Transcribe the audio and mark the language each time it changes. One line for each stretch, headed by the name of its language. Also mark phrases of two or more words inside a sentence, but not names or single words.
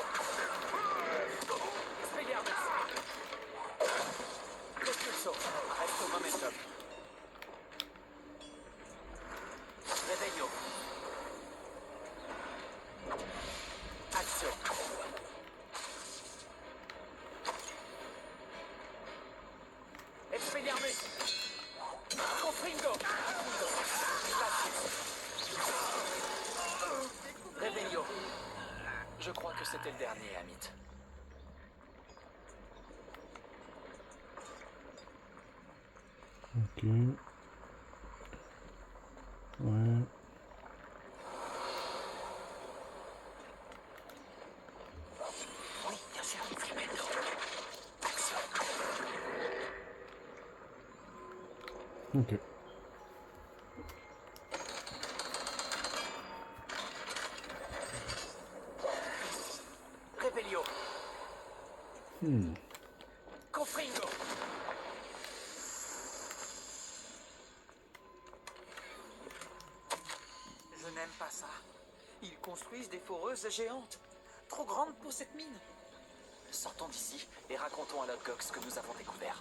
French: Expelliarmus. Repulso. Reste au momentum. Revelio. Action. Expelliarmus. Confringo. Revelio. Je crois que c'était le dernier, Amit. Ok. Ouais. Oui, bien sûr. Flipendo. Action. Ok. Revelio. Confringo. Je n'aime pas ça. Ils construisent des foreuses géantes. Trop grandes pour cette mine. Sortons d'ici et racontons à Lodgok ce que nous avons découvert.